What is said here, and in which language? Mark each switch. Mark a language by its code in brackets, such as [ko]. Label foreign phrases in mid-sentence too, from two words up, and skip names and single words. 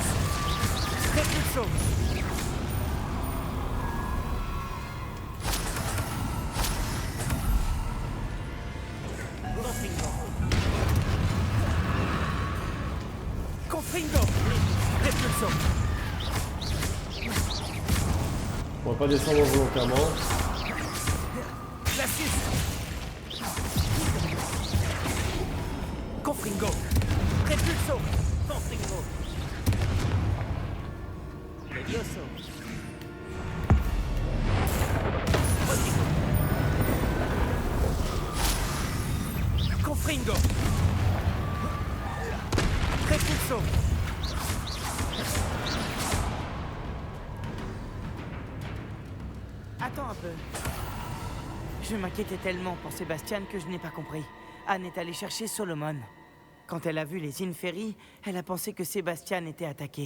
[la] Repulso. Confringo. Repulso. [fr] On va pas descendre volontairement. [la] Glacis. Confringo. Repulso. Confringo. Levioso. Confringo. Repulso. [fr] Attends un peu. Je m'inquiétais tellement pour Sébastien que je n'ai pas compris. Anne est allée chercher Solomon. Quand elle a vu les Inferi, elle a pensé que Sébastien était attaqué.